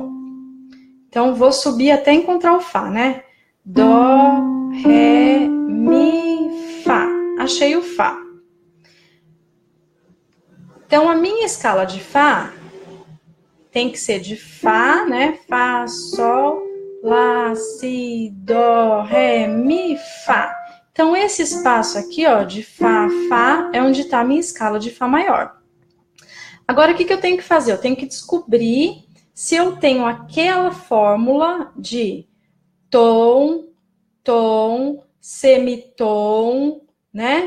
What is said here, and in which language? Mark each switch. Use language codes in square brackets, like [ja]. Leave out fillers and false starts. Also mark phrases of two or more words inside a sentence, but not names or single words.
[pt] Então, vou subir até encontrar o Fá, né? Dó, Ré, Mi, Fá. Achei o Fá. Então, a minha escala de Fá tem que ser de Fá, né? Fá, Sol, lá, si, dó, ré, mi, fá. Então, esse espaço aqui, ó, de fá, fá, é onde está a minha escala de fá maior. Agora, o que eu tenho que fazer? Eu tenho que descobrir se eu tenho aquela fórmula de tom, tom, semitom, né?